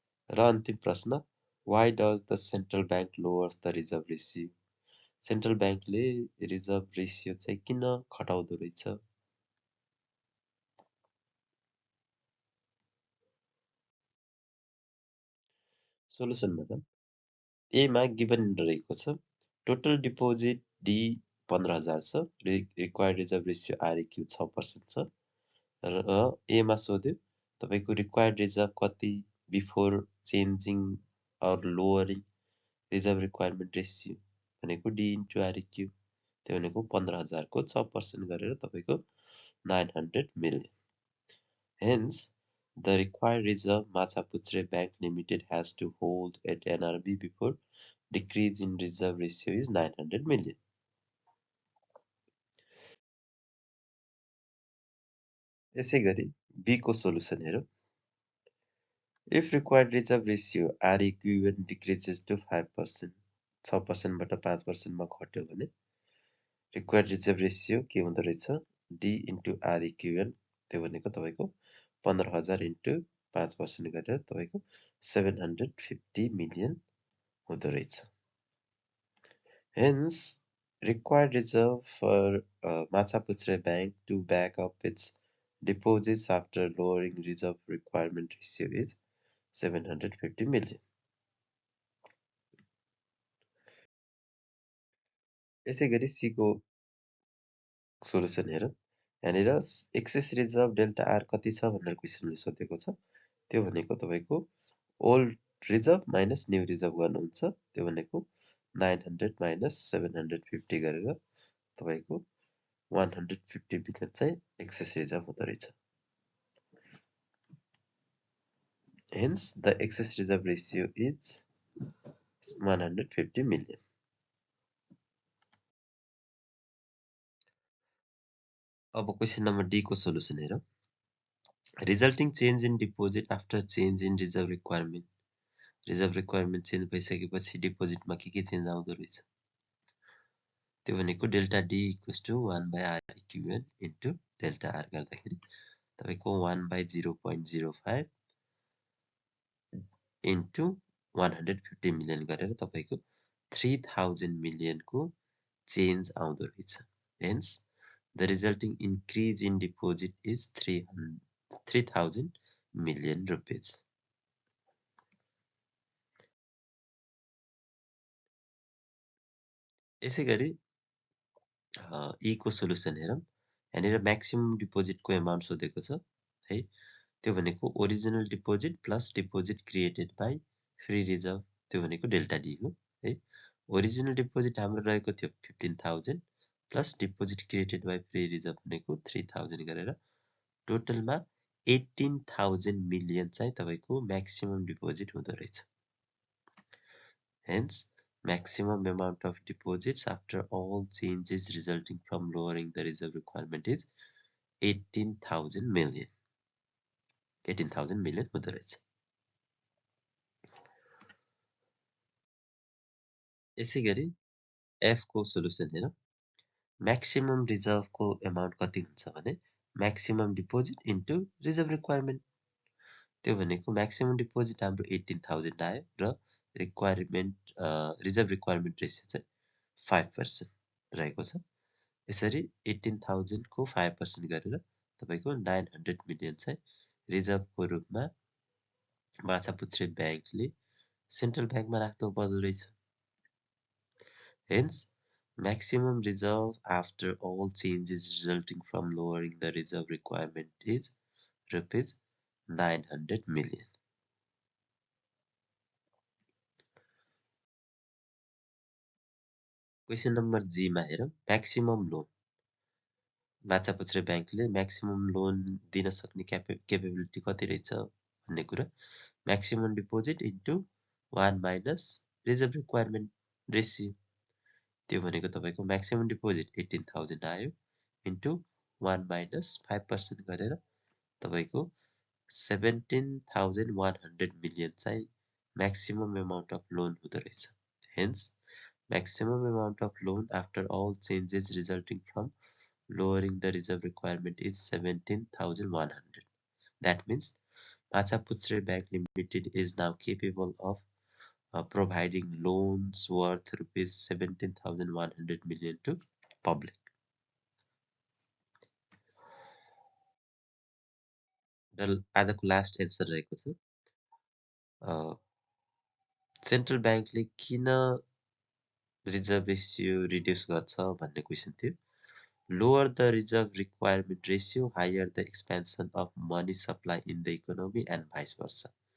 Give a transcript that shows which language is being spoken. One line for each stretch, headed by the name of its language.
Nepali: र अन्तिम प्रश्न
English: why does the central bank lowers the reserve ratio।
Nepali: Central ब्याङ्कले रिजर्भ रेसियो चाहिँ किन घटाउँदो रहेछ। सोलुसनमा त ए मा गिभन रहेको छ टोटल डिपोजिट डी 15,000 छ रिक्वायर्ड रिजर्भ रेसियो आरइक्यू 6% छ र ए मा सोध्यो तपाईको रिक्वायर्ड रिजर्भ कति
English: before changing or lowering reserve requirement ratio
Nepali: भनेको डी इन्टु आरइक्यू त्यो भनेको 15,000 को 6% गरेर तपाईको 900 million.
English: Hence, the required reserve Machapuchre Bank Limited has to hold at NRB before decrease in reserve ratio is 900 million.
Nepali: यसै गरी B को सोलुसन हेरौँ।
English: If required reserve ratio REQ decreases to 5%,
Nepali: 6% बाट 5% मा घट्यो भने
English: required reserve ratio
Nepali: के हुँदो रहेछ डी इन्टु आर इक्विभेन्ट त्यो भनेको तपाईँको 15,000 इन्टु 5% गरेर तपाईँको 750 मिलियन हुँदो रहेछ।
English: Hence, required reserve for Machapuchre Bank to back up its deposits after lowering reserve requirement ratio is 750 million.
Nepali: यसै गरी सीको सोलुसन हेरौँ। यहाँनिर एक्सेस रिजर्भ डेल्टा आर कति छ भनेर क्वेसनले सोधेको छ। त्यो भनेको तपाईँको old reserve minus new reserve गर्नुहुन्छ। त्यो भनेको 900 माइनस 750 गरेर तपाईँको 150 मिलियन चाहिँ एक्सेस रिजर्भ हुँदो रहेछ।
English: Hence, the excess reserve ratio is 150 million.
Nepali: अब क्वेसन नम्बर डी को सोलुसन हेरौँ।
English: Resulting change in deposit after change in reserve requirement.
Nepali: Reserve requirement change भइसकेपछि डिपोजिटमा के चेन्ज आउँदो रहेछ? त्यो भनेको delta D equals to 1/r इक्विभेन्ट into delta R गर्दाखेरि तपाईँको 1/0.05 इन्टु 150 मिलियन गरेर तपाईँको 3000 मिलियनको चेन्ज आउँदो रहेछ।
English: Hence, the resulting increase in deposit is 3,000 million rupees.
Nepali: यसै गरी ई को सोलुसन हेरौँ। यहाँनिर म्याक्सिमम डिपोजिटको एमाउन्ट सोधेको छ है। त्यो भनेको original deposit plus
English: deposit created by free reserve,
Nepali: त्यो भनेको डेल्टा डी हो है। ओरिजिनल डिपोजिट हाम्रो रहेको थियो 15,000 plus
English: deposit created by free reserve
Nepali: भनेको 3,000 गरेर टोटलमा 18,000 मिलियन चाहिँ तपाईँको म्याक्सिमम डिपोजिट हुँदो रहेछ।
English: Hence, maximum amount of deposits after all changes resulting from lowering the reserve requirement is 18,000 million.
Nepali: 18,000 million हुँदो रहेछ। यसै गरी एफ को सोलुसन हेरौँ। म्याक्सिमम रिजर्भको एमाउन्ट कति हुन्छ भने maximum deposit into reserve requirement. त्यो भनेको म्याक्सिमम डिपोजिट हाम्रो 18,000 आयो र रिक्वायरमेन्ट रिजर्भ रिक्वायरमेन्ट रेसियो चाहिँ 5% रहेको छ। यसरी 18,000 को 5% गरेर तपाईँको 900 मिलियन चाहिँ रिजर्भको रूपमा माछापुच्छ्रे ब्याङ्कले सेन्ट्रल ब्याङ्कमा राख्नु पर्दो रहेछ।
English: Hence, maximum reserve after all changes resulting from lowering the reserve requirement is rupees 900 million.
Nepali: Question number जी मा हेरौँ। म्याक्सिमम लोन माछापुच्छ्रे ब्याङ्कले म्याक्सिमम लोन दिन सक्ने क्यापेबिलिटी कति रहेछ भन्ने कुरा maximum deposit into 1 minus reserve requirement ratio. त्यो भनेको तपाईँको म्याक्सिमम डिपोजिट 18,000 आयो इन्टु 1 माइनस 5% गरेर तपाईँको 17,100 मिलियन चाहिँ
English: maximum amount of loan
Nepali: हुँदो रहेछ।
English: Hence, maximum amount of loan after all changes resulting from lowering the reserve requirement is 17,100. That means Machapuchre Bank Limited is now capable of providing loans worth rupees 17,100 million to public.
Nepali: आजको last answer रहेको छ central ब्याङ्कले किन reserve ratio reduce गर्छ भन्ने question थियो।
English: Lower the reserve requirement ratio higher the expansion of money supply in the economy and vice versa.